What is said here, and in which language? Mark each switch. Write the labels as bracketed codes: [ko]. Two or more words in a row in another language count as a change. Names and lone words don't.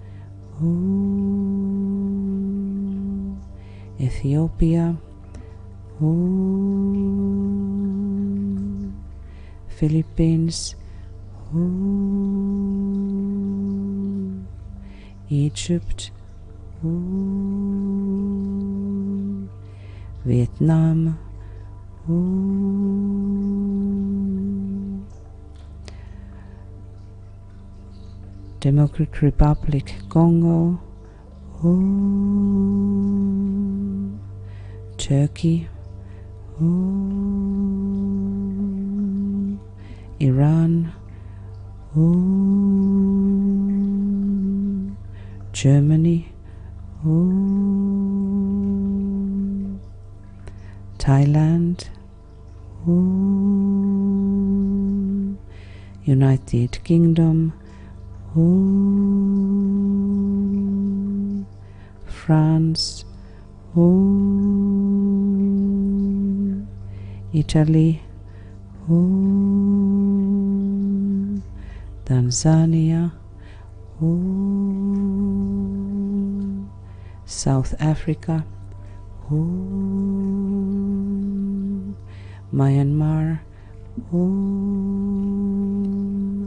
[en] Ethiopia, Philippines, Egypt, Vietnam, Democratic Republic Congo, Om. Turkey, Om. Iran, Om. Germany, Om. Thailand, Om. United Kingdom, Om. France, Om. Italy, Om. Tanzania, Om. South Africa, Om. Myanmar, Om.